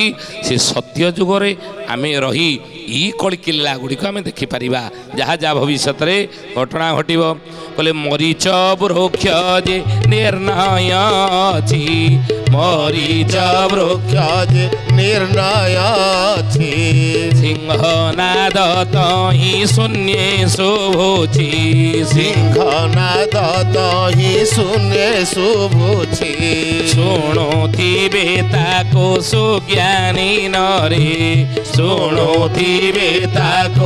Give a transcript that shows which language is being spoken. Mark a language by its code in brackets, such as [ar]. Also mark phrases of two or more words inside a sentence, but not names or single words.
[or] ସେ ସତ୍ୟ ଯୁଗରେ ଆମେ ରହି ଇ କଳିକି ଲୀଳା ଗୁଡ଼ିକ ଆମେ ଦେଖିପାରିବା। ଯାହା ଯାହା ଭବିଷ୍ୟତରେ ଘଟଣା ଘଟିବ। କହିଲେ ମରିଚ ବୃକ୍ଷ ଯେ ନିର୍ଣ୍ଣୟ ଅଛି ମରିଚ ବୃକ୍ଷ ଯେ ନିର୍ଣ୍ଣୟ ଅଛି ସେ ସିଂହନାଦ ତହିଁ ଶୂନ୍ୟେ ଶୁଭୁଛି ସିଂହନାଦ ତହିଁ ଶୂନ୍ୟେ ଶୁଭୁଛି ଶୁଣୁଥିବେ ତାକୁ ସୁଜ୍ଞାନୀ ନରେ ଶୁଣୁଥିବେ ତାକୁ